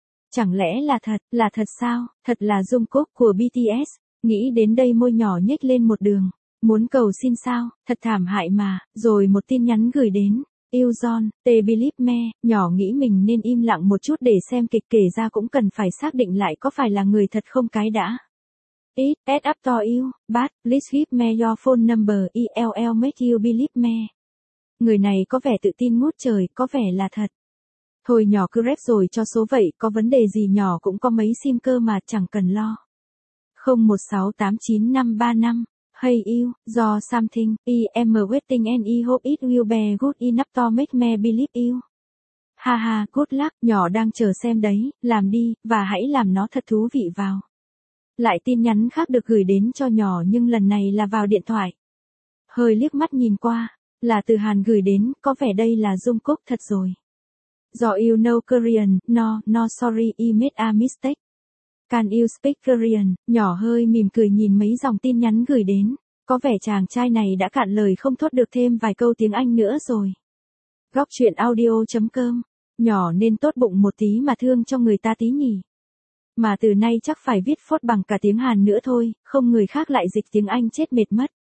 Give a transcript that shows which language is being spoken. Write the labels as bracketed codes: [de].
[vi] Chẳng lẽ là thật sao, thật là Jungkook của BTS, nghĩ đến đây môi nhỏ nhếch lên một đường. Muốn cầu xin sao, thật thảm hại mà, rồi một tin nhắn gửi đến. Yêu John, Tê Bilip Me, nhỏ nghĩ mình nên im lặng một chút để xem kịch, kể ra cũng cần phải xác định lại có phải là người thật không cái đã. [en] It, add up to you, but, please give me your phone number, ill make you believe me. [vi] Người này có vẻ tự tin ngút trời, có vẻ là thật. Thôi nhỏ cứ rep rồi cho số vậy, có vấn đề gì nhỏ cũng có mấy sim cơ mà chẳng cần lo. 01689535. [en] Hey you, do something, I am waiting and I hope it will be good enough to make me believe you. Ha ha, good luck, [vi] nhỏ đang chờ xem đấy, làm đi, và hãy làm nó thật thú vị vào. Lại tin nhắn khác được gửi đến cho nhỏ nhưng lần này là vào điện thoại. Hơi liếc mắt nhìn qua, là từ Hàn gửi đến, có vẻ đây là Jungkook thật rồi. [en] Do you know Korean, no sorry, I made a mistake. Can you speak Korean? [vi] Nhỏ hơi mỉm cười nhìn mấy dòng tin nhắn gửi đến. Có vẻ chàng trai này đã cạn lời không thốt được thêm vài câu tiếng Anh nữa rồi. Góc truyện audio.com. Nhỏ nên tốt bụng một tí mà thương cho người ta tí nhỉ. Mà từ nay chắc phải viết phốt bằng cả tiếng Hàn nữa thôi, không người khác lại dịch tiếng Anh chết mệt mất.